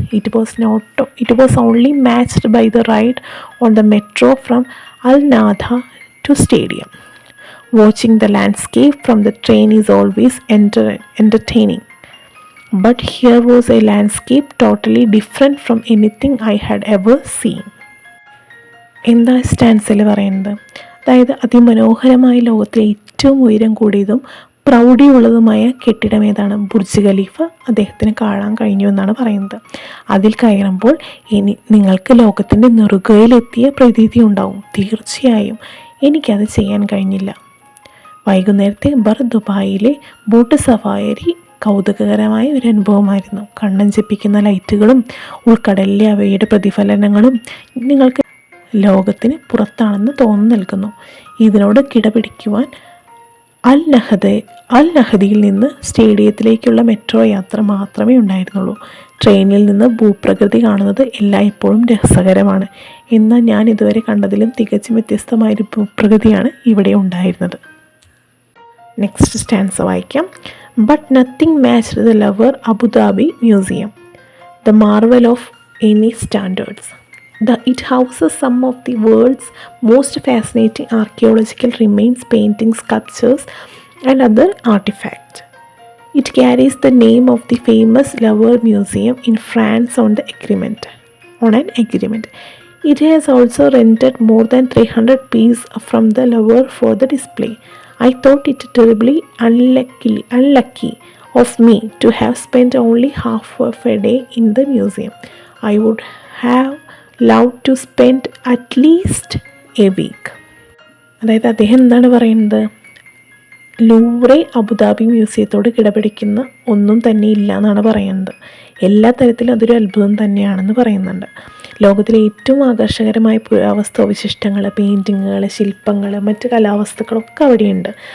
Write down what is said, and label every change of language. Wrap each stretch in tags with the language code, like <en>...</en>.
<en>It was only matched by the ride on the metro from Al Nadha to Stadium. Watching the landscape from the train is always entertaining. But here was a landscape totally different from anything I had ever seen.</en> <ml>എന്താ സ്റ്റാൻസിൽ പറയുന്നത്? അതായത് അതിമനോഹരമായ ലോകത്തിലെ ഏറ്റവും ഉയരം കൂടിയതും പ്രൗഢിയുള്ളതുമായ കെട്ടിടം ഏതാണ്? ബുർജ് ഖലീഫ അദ്ദേഹത്തിന് കാണാൻ കഴിഞ്ഞു എന്നാണ് പറയുന്നത്. അതിൽ കയറുമ്പോൾ നിങ്ങൾക്ക് ലോകത്തിൻ്റെ നെറുകയിലെത്തിയ പ്രതീതി ഉണ്ടാവും. തീർച്ചയായും എനിക്കത് ചെയ്യാൻ കഴിഞ്ഞില്ല. വൈകുന്നേരത്തെ ദുബായിലെ ബോട്ട് സവാരി കൗതുകകരമായ ഒരു അനുഭവമായിരുന്നു. കണ്ണഞ്ചിപ്പിക്കുന്ന ലൈറ്റുകളും ഉൾക്കടലിലെ അവയുടെ പ്രതിഫലനങ്ങളും നിങ്ങൾക്ക് ലോകത്തിന് പുറത്താണെന്ന് തോന്നുന്നു നൽകുന്നു. ഇതിനോട് കിടപിടിക്കുവാൻ അൽ നഹദിയിൽ നിന്ന് സ്റ്റേഡിയത്തിലേക്കുള്ള മെട്രോ യാത്ര മാത്രമേ ഉണ്ടായിരുന്നുള്ളൂ. ട്രെയിനിൽ നിന്ന് ഭൂപ്രകൃതി കാണുന്നത് എല്ലായ്പ്പോഴും രസകരമാണ്. എന്നാൽ ഞാൻ ഇതുവരെ കണ്ടതിലും തികച്ചും വ്യത്യസ്തമായൊരു ഭൂപ്രകൃതിയാണ് ഇവിടെ ഉണ്ടായിരുന്നത്. നെക്സ്റ്റ് സ്റ്റാൻസ വായിക്കാം.</ml> <en>But nothing matched the Louvre Abu Dhabi museum, the marvel of any standards. It houses some of the world's most fascinating archaeological remains, paintings, sculptures, and other artifacts. It carries the name of the famous Louvre Museum in France on an agreement. It has also rented more than 300 pieces from the Louvre for the display. I thought it terribly unlucky of me to have spent only half of a day in the museum. I would have loved to spend at least a week.</en> <ml>അതായത് അദ്ദേഹം എന്താണ് പറയുന്നത്? Louvre Abu Dhabi മ്യൂസിയത്തോട് കിടപിടിക്കുന്ന ഒന്നും തന്നെ ഇല്ല എന്നാണ് പറയുന്നത്. എല്ലാ തരത്തിലും അതൊരു അത്ഭുതം തന്നെയാണെന്ന് പറയുന്നുണ്ട്. ലോകത്തിലെ ഏറ്റവും ആകർഷകരമായ പുരാവസ്തുവശിഷ്ടങ്ങൾ, പെയിൻറ്റിങ്ങുകൾ, ശില്പങ്ങൾ, മറ്റ് കലാവസ്തുക്കളൊക്കെ അവിടെയുണ്ട്.</ml>